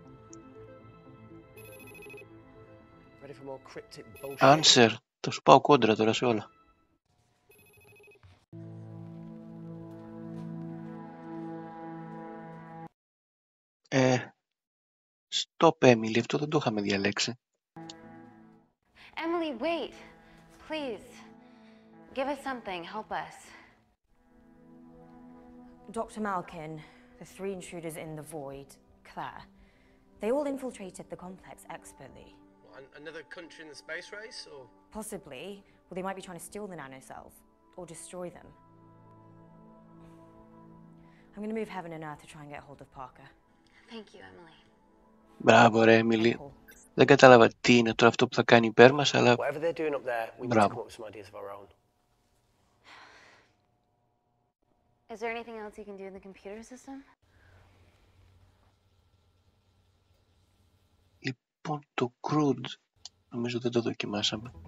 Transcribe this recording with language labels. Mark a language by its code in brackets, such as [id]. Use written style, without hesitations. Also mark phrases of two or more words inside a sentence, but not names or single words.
[el] Answer, θα σου πάω κόντρα τώρα σε όλα. Stop, Emily, αυτό δεν το είχαμε διαλέξει. [en] Emily, wait. Please. Give us something. Help us. Dr. Malkin, the three intruders in the void, Claire, they all infiltrated the complex expertly. Another country in the space race, or? Possibly. Well, they might be trying to steal the nanocells, or destroy them. I'm going to move heaven and earth to try and get hold of Parker. Thank you, Emily. [el] Μπράβο ρε, Emily. Δεν κατάλαβα τι είναι τώρα αυτό που θα κάνει υπέρ μας, αλλά... [en] Whatever they're doing up there, we need to come up with some ideas of our own. Is there anything else you can do in the computer system? [el] Λοιπόν, το crude, νομίζω δεν το δοκιμάσαμε.